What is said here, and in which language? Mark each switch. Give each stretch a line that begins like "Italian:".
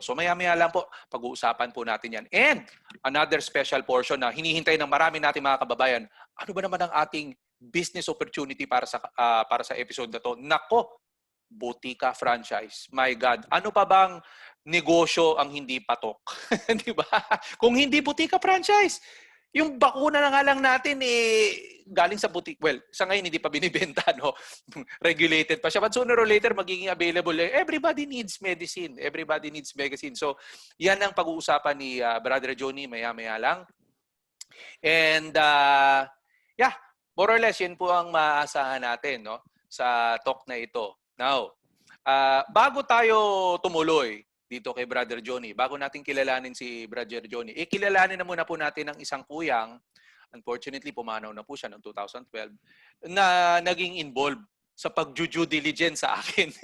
Filipino: So maya-maya lang po, pag-uusapan po natin yan.
English: And another special portion
Filipino: na hinihintay ng marami nating mga kababayan, ano ba naman ang ating business opportunity para sa episode na to? Nako, Butika franchise. My God, ano pa bang negosyo ang hindi patok? Di ba? Kung hindi Butika franchise, yung bakuna na nga lang natin galing sa butik. Well, sa ngayon hindi pa binibenta, no? Regulated pa siya.
English: But sooner or later magiging available. Everybody needs medicine. Everybody needs medicine.
Filipino: So, yan ang pag-uusapan ni Brother Johnny maya-maya lang.
English: And yeah, more or less
Filipino: yan po ang maaasahan natin, no, sa talk na ito. Now, bago tayo tumuloy dito kay Brother Johnny, bago natin kilalanin si Brother Johnny, kilalanin na muna po natin ang isang kuyang, unfortunately pumanaw na po siya noong 2012, na naging involved sa pag-due diligence sa akin.